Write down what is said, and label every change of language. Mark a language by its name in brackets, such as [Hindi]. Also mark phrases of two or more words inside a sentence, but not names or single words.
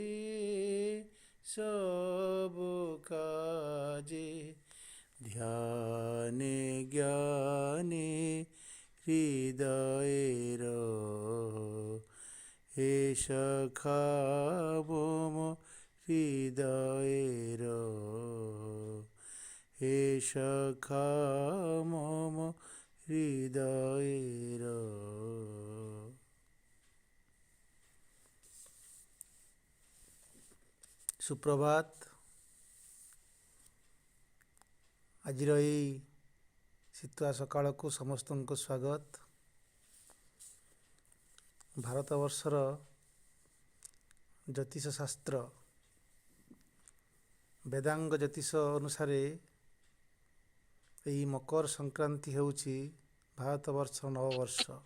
[Bangla] সব কাজে ধ্যানে জ্ঞানে হৃদয়ের হে সখা মম হৃদয়ের হে সখা মম হৃদয়ের। [Odia] ସୁପ୍ରଭାତ। ଆଜିର ଏଇ ଶୀତୁଆ ସକାଳକୁ ସମସ୍ତଙ୍କୁ ସ୍ୱାଗତ। ଭାରତବର୍ଷର ଜ୍ୟୋତିଷ ଶାସ୍ତ୍ର ବେଦାଙ୍ଗ ଜ୍ୟୋତିଷ ଅନୁସାରେ ଏହି ମକର ସଂକ୍ରାନ୍ତି ହେଉଛି ଭାରତବର୍ଷର ନବବର୍ଷ।